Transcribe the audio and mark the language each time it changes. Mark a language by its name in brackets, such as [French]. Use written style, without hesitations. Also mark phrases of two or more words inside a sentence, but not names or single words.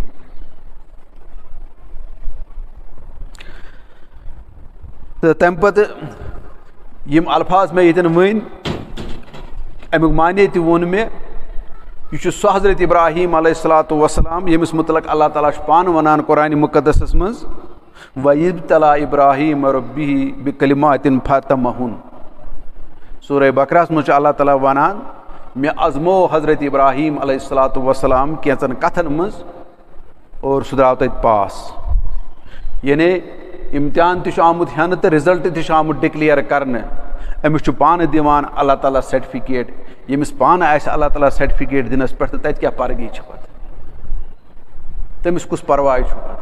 [Kashmiri] تہٕ تمہِ پتہٕ یِم الفاظ مےٚ ییٚتٮ۪ن ؤنۍ امیُک معنے تہِ ووٚن مےٚ. یہِ چھُ سُہ حضرت ابراہیم [Arabic] علیہ الصلوۃ والسلام [Kashmiri] ییٚمِس متعلق اللہ تعالیٰ چھُ پانہٕ ونان قرآنِ مُقدسس منٛز [Arabic] وَإِذِ ابْتَلَىٰ إِبْرَاهِيمَ رَبُّهُ بِكَلِمَاتٍ فَأَتَمَّهُنَّ. [Kashmiri] سورہ بقرہس منٛز چھُ اللہ تعالیٰ ونان مےٚ ازمو حضرت ابراہیم [Arabic] علیہ الصلوۃ والسلام [Kashmiri] کینٛژن کتھن منٛز اور سُہ درٛاو تتہِ پاس. یعنی امتحان تہِ چھُ آمُت ہٮ۪نہٕ تہٕ رِزلٹ تہِ چھُ آمُت ڈِکلیئر کرنہٕ. أمِس چھُ پانہٕ دِوان اللہ تعالیٰ سرٹِفکیٹ. ییٚمِس پانہٕ آسہِ اللہ تعالیٰ سرٹِفکیٹ دِنس پٮ۪ٹھ تہٕ تتہِ کیٛاہ پرگی چھِ پتہٕ تٔمِس کُس پرواے چھُ پتہٕ.